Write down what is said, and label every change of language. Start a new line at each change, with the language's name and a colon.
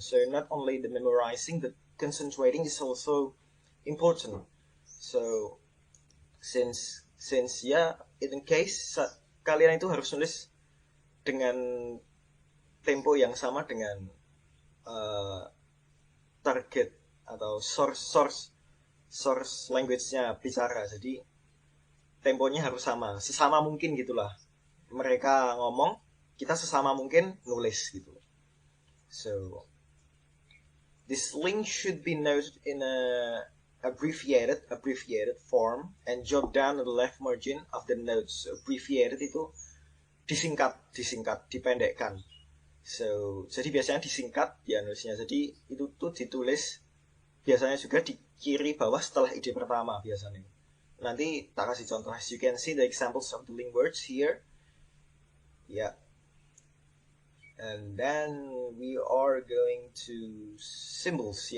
English: So not only the memorizing, but concentrating is also important. So since
Indonesian: ya,
English: in case
Indonesian: kalian itu harus nulis dengan tempo yang sama dengan target atau source language-nya bicara. Jadi temponya harus sama, sesama mungkin gitulah. Mereka ngomong, kita sesama mungkin nulis gitu.
English: So this link should be noted in a abbreviated form and jot down the left margin of the notes.
Indonesian: Abbreviated itu disingkat, dipendekkan. So, jadi biasanya disingkat ya nulisnya. Jadi itu tuh ditulis biasanya juga di kiri bawah setelah ide pertama biasanya. Nanti tak kasih contoh.
English: As you can see the examples of the link words here. Yeah. And then we are going to symbols.